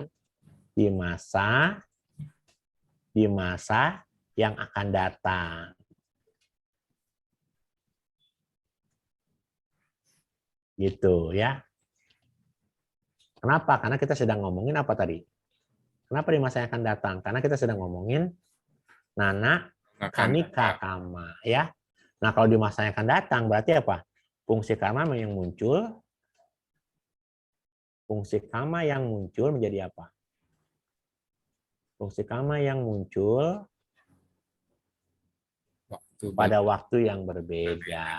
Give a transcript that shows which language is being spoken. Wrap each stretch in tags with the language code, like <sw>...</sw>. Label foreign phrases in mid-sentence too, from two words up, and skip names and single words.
<id>Di masa yang akan datang. Gitu ya. Kenapa? Karena kita sedang ngomongin apa tadi? Kenapa di masa yang akan datang? Karena kita sedang ngomongin nana kanika kama ya. Nah, kalau di masa yang akan datang berarti apa? Fungsi kama yang muncul menjadi apa? Fungsi kama yang muncul pada waktu yang berbeda.</id>